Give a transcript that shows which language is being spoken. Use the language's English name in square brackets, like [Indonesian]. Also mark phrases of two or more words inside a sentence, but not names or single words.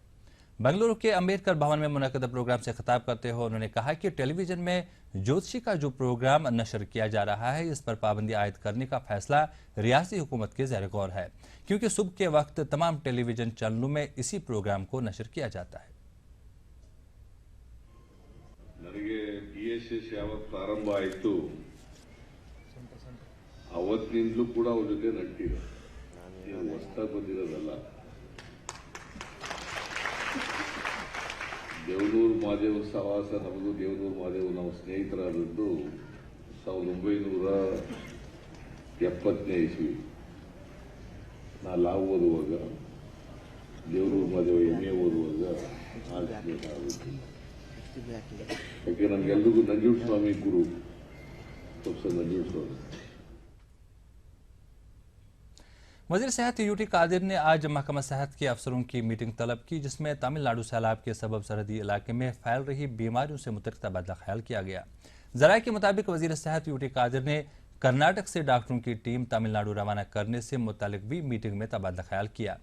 [Urdu] بنگلورو کے امبیڈکر بھون میں منعقد پروگرام سے خطاب کرتے ہوئے انہوں نے کہا کہ ٹیلی ویژن میں جیوتشی کا جو پروگرام نشر کیا جا رہا ہے، اس پر پابندی عائد کرنے کا فیصلہ ریاستی حکومت کے زیر غور ہے، کیونکہ صبح کے وقت تمام ٹیلی ویژن چینلوں میں اسی پروگرام کو نشر کیا جاتا ہے. [Kannada] ನನಗೆ PSS ಯಾವತ್ತು ಪ್ರಾರಂಭ ಆಯಿತು ಅವತ್ತಿನಿಂದಲೂ ಕೂಡ ಅವ್ರ ಜೊತೆ ನಟ್ಟಿರೋ, ಹೊಸದಾಗಿ ಬಂದಿರೋದಲ್ಲ। ದೇವನೂರು ಮಹಾದೇವ ಸಹವಾಸ, ನಮಗೂ ದೇವನೂರು ಮಹಾದೇವ ನಾವು ಸ್ನೇಹಿತರಾದದ್ದು 1970ನೇ ಇಸ್ವಿ। ನಾ ಲಾ ಓದುವಾಗ, ದೇವನೂರು ಮಹಾದೇವ MA ಓದುವಾಗ ಆ ಸ್ನೇಹಿತ ಆಗುತ್ತೆ। ಯಾಕೆ ನಮಗೆಲ್ಲರಿಗೂ ನಂಜುಂಡ ಸ್ವಾಮಿ ಗುರು, ಪ್ರೊಫೆಸर ನಂಜುಂಡ ಸ್ವಾमी। [Urdu] وزیر صحت یو ٹی قادر نے آج محکمہ صحت کے افسروں کی میٹنگ طلب کی، جس میں تمل ناڈو سیلاب کے سبب سرحدی علاقے میں پھیل رہی بیماریوں سے متعلق تبادلہ خیال کیا گیا. ذرائع کے مطابق وزیر صحت یو ٹی قادر نے کرناٹک سے ڈاکٹروں کی ٹیم تمل ناڈو روانہ کرنے سے متعلق بھی میٹنگ میں تبادلہ خیال کیا.